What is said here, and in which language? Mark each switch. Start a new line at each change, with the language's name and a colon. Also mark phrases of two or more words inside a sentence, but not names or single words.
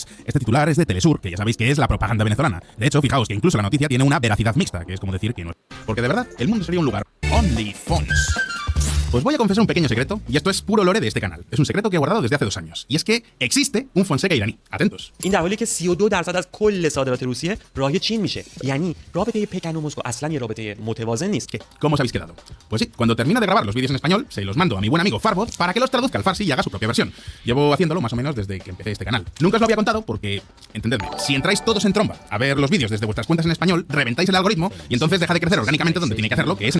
Spanish: Este titular es de Telesur, que ya sabéis que es la propaganda venezolana. De hecho, fijaos que incluso la noticia tiene una veracidad mixta, que es como decir que no es... Porque de verdad, el mundo sería un lugar... OnlyFans. Os voy a confesar un pequeño secreto, y esto es puro lore de este canal. Es un secreto que he guardado desde hace 2 años. Y es que existe un Fonseca iraní. Atentos.
Persian: این در حالی که 32% از کل صادرات روسیه راهی چین میشه. یعنی رابطه پکن و مسکو اصلا یه رابطه متوازن نیست.
Spanish: ¿Qué? ¿Cómo os habéis quedado? Pues sí, cuando termine de grabar los vídeos en español, se los mando a mi buen amigo Farbot para que los traduzca al farsi y haga su propia versión. Llevo haciéndolo más o menos desde que empecé este canal. Nunca os lo había contado porque, entendedme, si entráis todos en tromba a ver los vídeos desde vuestras cuentas en español, reventáis el algoritmo y entonces deja de crecer orgánicamente donde tiene que hacerlo, que es